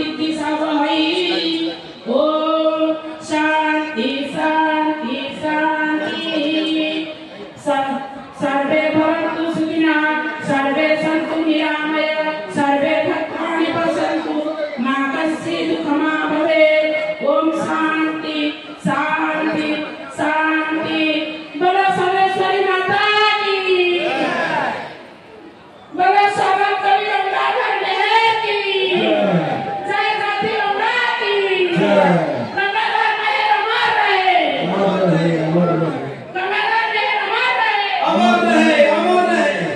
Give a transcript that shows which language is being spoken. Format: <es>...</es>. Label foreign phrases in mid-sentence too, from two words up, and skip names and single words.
<hi>सब हई</hi> <sa>ओम शांति शांति शांति सर्वे भवन्तु सुखिनः सर्वे सन्तु निरामया सर्वे भद्राणि पश्यन्तु मा कश्चित् दुःखमा भवेत् ओम शांति शांति शांति</sa> <hi>बोलो सर्वेश्वरी माता की बोलो सर्व कवि गंगाधर मेहर की जय गाती गंगा की गंगाधर मेहर अमर रहे गंगाधर मेहर अमर रहे</hi>